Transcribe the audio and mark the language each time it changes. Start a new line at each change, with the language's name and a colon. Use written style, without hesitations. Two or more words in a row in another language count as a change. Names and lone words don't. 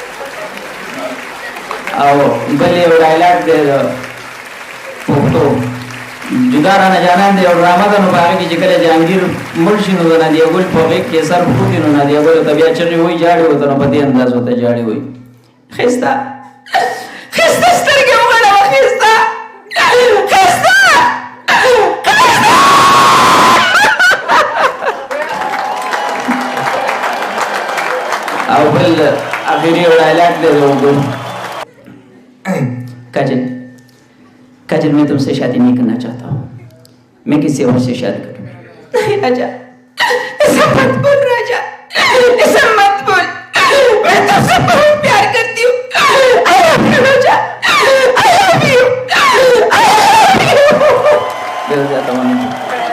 Pashto: او بل یو ډایلاګ دی د پښتو جدا رانه جانان دی او ډرامه ده نو په هغې کې چې کله جهانګیر مړ شي نو د نادیه ګل په غېږ کې سر پروت وي نو نادیه ګل ورته بیا چغې وایي جاړې ورته نو په دې انداز ورته جاړې وایي ښایسته ښایسته سترګې وغړوه ښایسته ښایسته او بل आखिरी یو ډایلاګ دی د اردو
Urdu: کاجل میں تم سے شادی نہیں کرنا چاہتا ہوں میں کسی اور سے شادی کروں نہیں راجا ایسا مت بول راجا ایسا مت بول میں تم سے بہت پیار کرتی ہوں
English: I love you
Urdu: راجا
English: I love you I love you